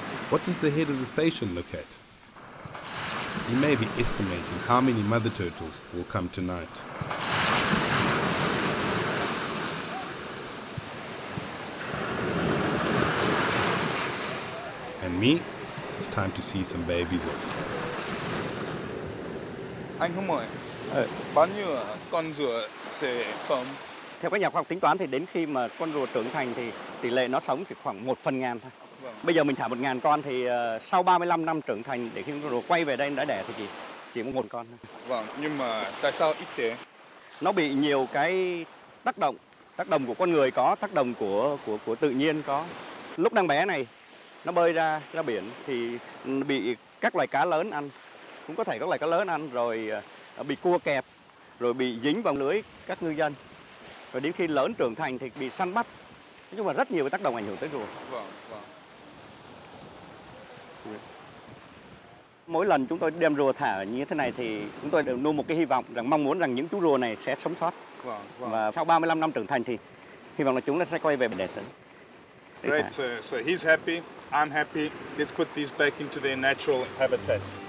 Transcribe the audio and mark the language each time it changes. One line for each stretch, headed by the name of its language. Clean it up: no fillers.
English: What does the head of the station look at? He may be estimating how many mother turtles will come tonight. And me, it's time to see some babies off.
Vietnamese: Anh Hùng ơi, bao nhiêu con rùa sẽ sống? Theo các nhà khoa học tính toán thì đến khi mà con rùa trưởng thành thì tỷ lệ nó sống chỉ khoảng 1/1000 thôi. Vâng. Bây giờ mình thả 1.000 con thì sau 35 năm trưởng thành để khi con rùa quay về đây đã đẻ thì chỉ có 1 con thôi. Vâng, nhưng mà tại sao ít thế? Nó bị nhiều cái tác động của con người có, tác động của tự nhiên có. Lúc đang bé này nó bơi ra biển thì bị các loài cá lớn ăn, cũng có thể các loài cá lớn ăn, rồi bị cua kẹp, rồi bị dính vào lưới các ngư dân, rồi đến khi lớn trưởng thành thì bị săn bắt. Nói chung là rất nhiều cái tác động ảnh hưởng tới rùa. Vâng, vâng. Mỗi lần chúng tôi đem rùa thả như thế này thì chúng tôi đều nuôi một cái hy vọng rằng mong muốn rằng những chú rùa này sẽ sống sót. Vâng, vâng. Và sau 35 năm trưởng thành thì hy vọng là chúng sẽ quay về đẻ trứng.
English: Great, so he's happy, I'm happy. Let's put these back into their natural habitat.